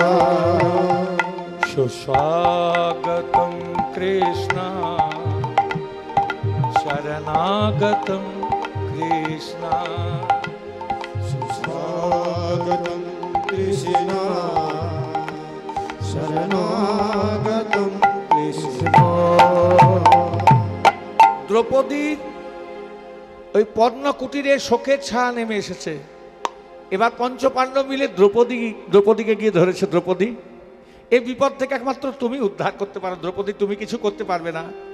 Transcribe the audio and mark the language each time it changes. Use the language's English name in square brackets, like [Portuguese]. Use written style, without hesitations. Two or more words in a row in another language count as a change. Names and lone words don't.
[Hindi] सुस्वागतम कृष्ण शरणागतम कृष्ण। सुस्वागतम कृष्ण शरणागतम कृष्ण। [Bangla] দ্রৌপদীর ওই পদ্ম কুটিরে শোকের ছায়া নেমে এসেছে। এবার পঞ্চপাণ্ডব মিলে দ্রৌপদীকে গিয়ে ধরেছে, দ্রৌপদী এই বিপদ থেকে একমাত্র তুমি উদ্ধার করতে পারো দ্রৌপদী, তুমি কিছু করতে পারবে না।